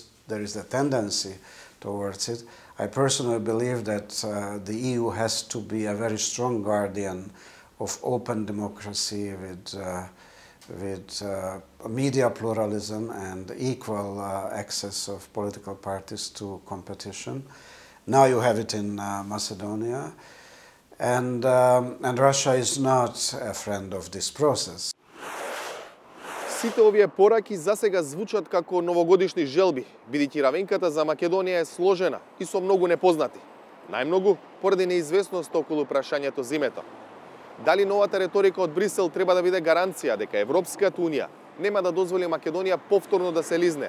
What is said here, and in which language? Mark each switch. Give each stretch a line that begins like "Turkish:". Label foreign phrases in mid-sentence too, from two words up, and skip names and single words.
English: There is a tendency towards it. I personally believe that the EU has to be a very strong guardian of open democracy with media pluralism and equal access of political parties to competition. Now you have it in Macedonia, and Russia is not a friend of this process.
Macedonian: Сите овие пораки засега звучат како новогодишни желби, бидејќи равенката за Македонија е сложена и со многу непознати. Најмногу поради неизвестност околу прашањето зимето. Дали новата реторика од Брисел треба да биде гаранција дека Европската Унија нема да дозволи Македонија повторно да се лизне?